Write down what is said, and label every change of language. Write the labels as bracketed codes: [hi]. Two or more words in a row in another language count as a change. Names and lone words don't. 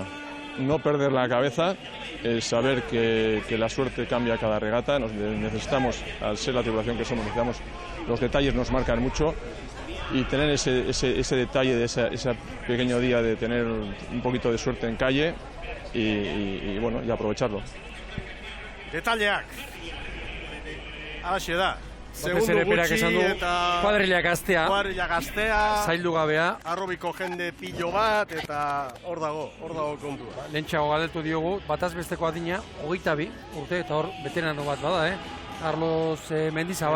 [es] No perder la cabeza, saber que la suerte cambia cada regata, necesitamos, al ser la tripulación que somos, necesitamos, los detalles nos marcan mucho. Y tener ese detalle de ese pequeño día de tener un poquito de suerte en calle y bueno, y aprovecharlo. [eu] Detaileak. Halaxe da. Batez ere berak esan du, kuadrilla gaztea, zaildu gabea. Arrobiko jende pilo bat, eta hor dago kontua. Lehentxeago galdetu diogu, bataz besteko adina, 22 urte, eta hor veterano bat bada, Carlos Mendizabal.